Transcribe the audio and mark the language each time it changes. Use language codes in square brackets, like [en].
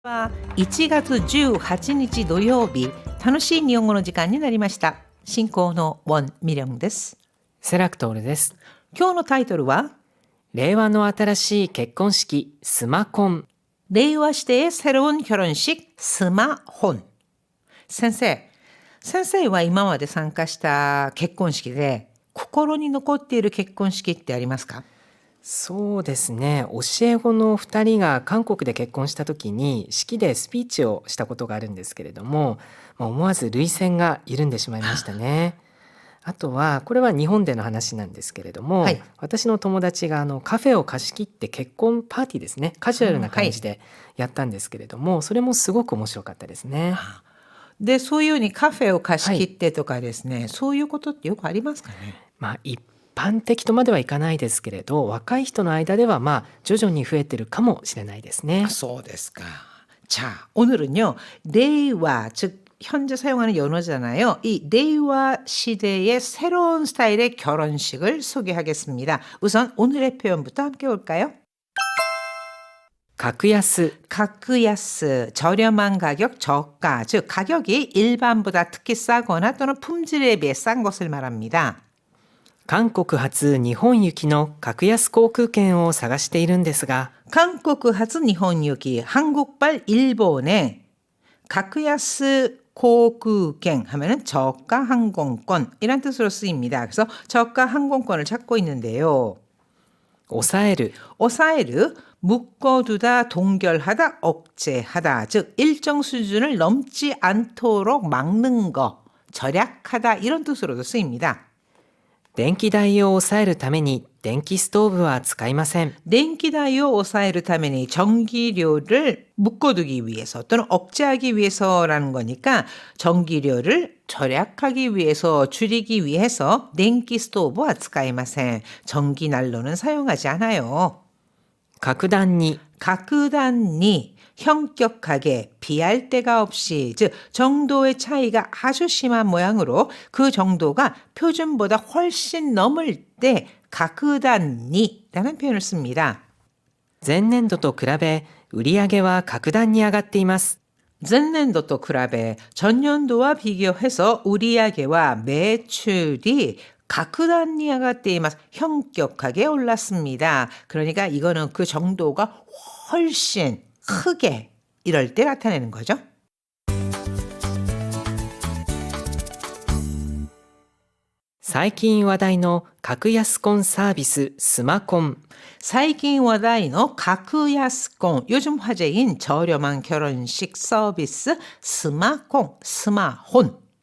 [ja] は1月18日土曜日、楽しい日本語の時間になりました。進行のウォン・ミリョンです。セラクトールです。今日のタイトルは、令和の新しい結婚式スマコン。 [ko] 令和시대의 새로운 결혼식 스마혼。 [ja] 先生は今まで参加した結婚式で心に残っている結婚式ってありますか？そうですね。教え子の2人が韓国で結婚した時に式でスピーチをしたことがあるんですけれども、思わず涙腺が緩んでしまいましたね。あとはこれは日本での話なんですけれども、はい、私の友達がカフェを貸し切って結婚パーティーですね、カジュアルな感じでやったんですけれども、それもすごく面白かったですね。で、そういうふうにカフェを貸し切ってとかですね、そういうことってよくありますかね？一般的とまではいかないですけれど、若い人の間では徐々に増えてるかもしれないですね。そうですか。 [ko] 자, 오늘은요. 레이와, 즉 현재 사용하는 연어잖아요. 이 레이와 시대의 새로운 스타일의 결혼식을 소개하겠습니다. 우선 오늘의 표현부터 함께 볼까요? [ja] 格安、 [ko] 가크야스, 저렴한 가격, 저가, 즉 가격이 일반보다 특히 싸거나 또는 품질에 비해 싼 것을 말합니다. [ja] 韓国発日本行きの格安航空券を探しているんですが、 [ko] 한국発 일본유기, 한국발 일본의 가크야스 고쿠겐 하면은 저가 항공권 이란 뜻으로 쓰입니다. 그래서 저가 항공권을 찾고 있는데요. [ja] 抑える、 [ko] 오사에르 묶어두다, 동결하다, 억제하다. 즉 일정 수준을 넘지 않도록 막는 거, 절약하다 이런 뜻으로도 쓰입니다. [ja] 電気代を抑えるために電気ストーブは使いません。電気代を 抑えるために [ko] 전기료를 묶어두기 위해서 또는 억제하기 위해서라는 거니까 전기료를 절약하기 위해서 줄이기 위해서電気 스토브와 [ja] 使いません. [ko] 전기 난로는 사용하지 않아요. [ja] 格段に、 [ko] 格段に 현격하게 비할 데가 없이 즉 정도의 차이가 아주 심한 모양으로 그 정도가 표준보다 훨씬 넘을 때格段に라는 표현을 씁니다. [ja] 前年度と比べ売上は格段に上がっています。 [ko] 전년도 또比べ 전년도와 비교해서 우리야게와 매출이格段に [ja] 上がっています. [ko] 현격하게 올랐습니다. 그러니까 이거는 그 정도가 훨씬 크게 이럴 때 나타내는 거죠. [ja] 最近話題の格安婚サービススマコン。最近 話題の [ko] 가크야스콘, 요즘 화제인 저렴한 결혼식 서비스 스마콘, 스마혼.